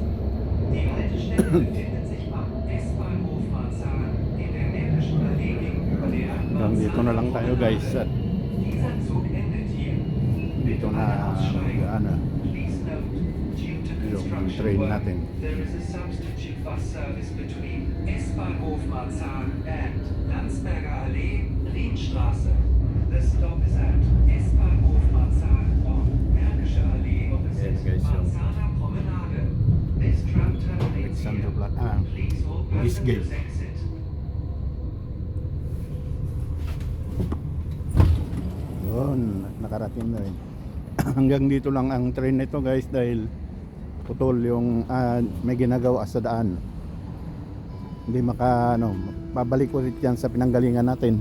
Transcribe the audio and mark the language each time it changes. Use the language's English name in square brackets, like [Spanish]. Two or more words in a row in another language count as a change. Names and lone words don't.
[German] Die Haltestelle befindet sich am S-Bahnhof Marzahn in der Märkischen Allee gegenüber der [Filipino] Dito na lang tayo guys at [German] Dieser Zug endet hier. [Filipino] dito na [English] Please note, due to [Filipino] yung [English] construction train work, [Filipino] natin. [English] there is a substitute bus service between S-Bahnhof Marzahn and Landsberger Allee, Riedstraße. The stop is at S-Bahnhof Marzahn on Märkische Allee opposite Yes, guys, so Marzahner Promenade. This tram terminates Alexander here. Black, Please hold this gate. passengers exit. [Filipino] Yun, nakarating na rin. Hanggang dito lang ang train nito guys dahil putol yung may ginagawa sa daan. Hindi babalik ulit yan sa pinanggalingan natin.